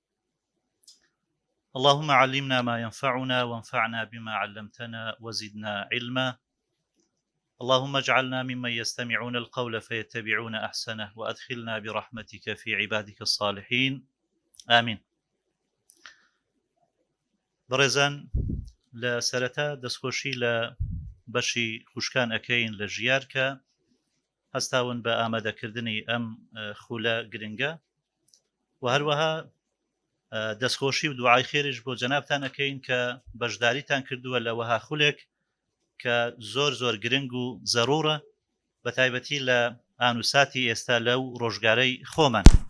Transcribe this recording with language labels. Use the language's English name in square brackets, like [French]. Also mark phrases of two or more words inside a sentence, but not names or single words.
[Arabic] اللهم علمنا ما ينفعنا وانفعنا بما علمتنا وزدنا علما. اللهم اجعلنا ممن يستمعون القول فيتبعون أحسنه وأدخلنا برحمتك في عبادك الصالحين آمين. [Central Kurdish] برزان لسرتا دسخوشي بەشی خوشکان ئەکەین لە ژیار کە هەستاون بە ئامادەکردنی ئەم خولە گرنگە و هەروەها دەستخۆشی و دوعای خێریش بۆ جەنابتان ئەەکەین کە بەشداریتان کردووە لە وەها خولێک کە زۆر زۆر گرنگ و زەڕوورە بە تایبەتی لە ئانوساتی ئێستا لەو ڕۆژگارەی خۆمان.